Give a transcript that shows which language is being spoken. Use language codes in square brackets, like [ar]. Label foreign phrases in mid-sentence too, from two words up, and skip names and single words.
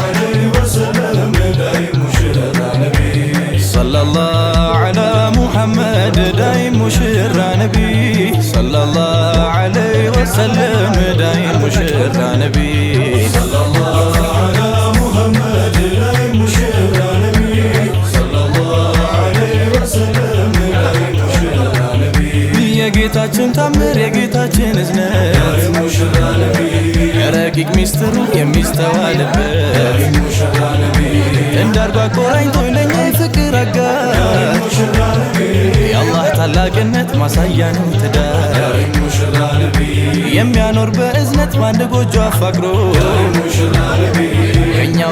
[ar] صلى الله على محمد دايم مشرع نبي صلى الله عليه وسلم دايم مشرع نبي صلى الله على محمد دايم مشرع نبي صلى الله عليه وسلم دايم مشرع نبي يا [am] ጌታችን ታምር የጌታችን እዝነት [ar] دايم مشرع نبي [am] ረቂቅ ሚስጥሩ የሚስተዋልበት ሙሽራ ነቢ እንዳርጓ ቆራኝቶኝ ለኛ የፍቅር አጋር ሙሽራ ነቢ የአላህ ታላቅነት ማሳያ ነው ትዳር ሙሽራ ነቢ የሚያኖር በእዝነት በአንድ ጎጆ አፋቅሮ ሙሽራ ነቢ ከኛው